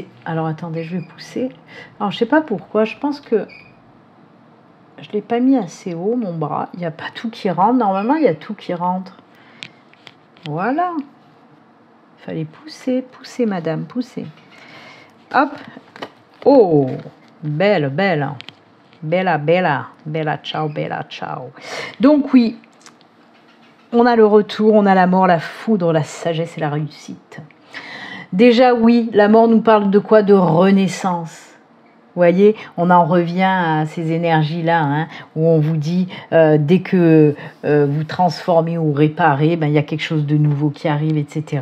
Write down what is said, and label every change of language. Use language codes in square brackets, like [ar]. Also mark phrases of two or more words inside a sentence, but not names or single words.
[fr] Alors, attendez, je vais pousser. Alors, je sais pas pourquoi. Je pense que je ne l'ai pas mis assez haut, mon bras. Il n'y a pas tout qui rentre. Normalement, il y a tout qui rentre. Voilà. Il fallait pousser, pousser, madame, pousser. Hop. Oh, belle, belle. [it] Bella, bella. Bella, ciao, bella, ciao. [fr] Donc, oui. On a le retour, on a la mort, la foudre, la sagesse et la réussite. Déjà, oui, la mort nous parle de quoi? De renaissance. Vous voyez, on en revient à ces énergies-là, où on vous dit, dès que vous transformez ou réparez, il y a quelque chose de nouveau qui arrive, etc.